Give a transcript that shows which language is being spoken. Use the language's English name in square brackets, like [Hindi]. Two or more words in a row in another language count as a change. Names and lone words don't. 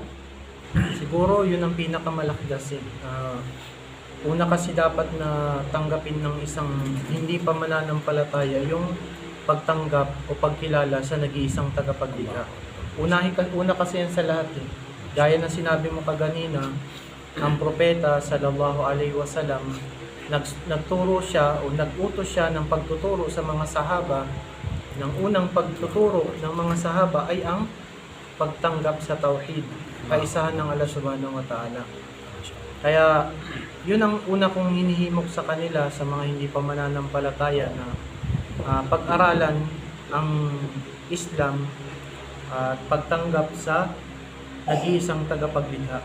[Filipino] Siguro yun ang pinakamalaki kasi. Una kasi dapat na tanggapin ng isang hindi pa mananampalataya yung pagtanggap o pagkilala sa nag-iisang tagapaglikha. Una kasi yan sa lahat eh. Gaya na sinabi mo kaganina, ang propeta [Arabic] صلى الله عليه وسلم [Filipino] nagturo siya o nag-utos siya ng pagtuturo sa mga sahaba. Ng unang pagtuturo ng mga sahaba ay ang pagtanggap sa tauhid, kaisahan ng Allah [Arabic] سبحانه وتعالى. [Filipino] Kaya yun ang una kong hinihimok sa kanila, sa mga hindi pa mananampalataya, na pag-aralan ang Islam at pagtanggap sa nag-iisang tagapaglikha.